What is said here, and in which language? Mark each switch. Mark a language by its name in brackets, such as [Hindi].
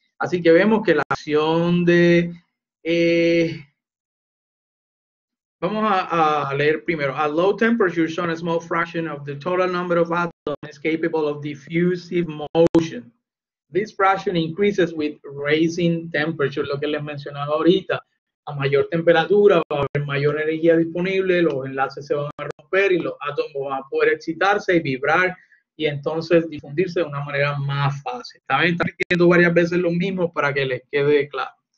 [Spanish] Así que vemos que la acción de... vamos a leer primero. [English] At low temperature, a small fraction of the total number of atoms is capable of diffusive motion. This fraction increases with rising temperature, [Spanish] lo que les mencionaba ahorita. A mayor temperatura va a haber mayor energía disponible, los enlaces se van a romper y los átomos van a poder excitarse y vibrar y entonces difundirse de una manera más fácil. También están repitiendo varias veces lo mismo para que les quede claro.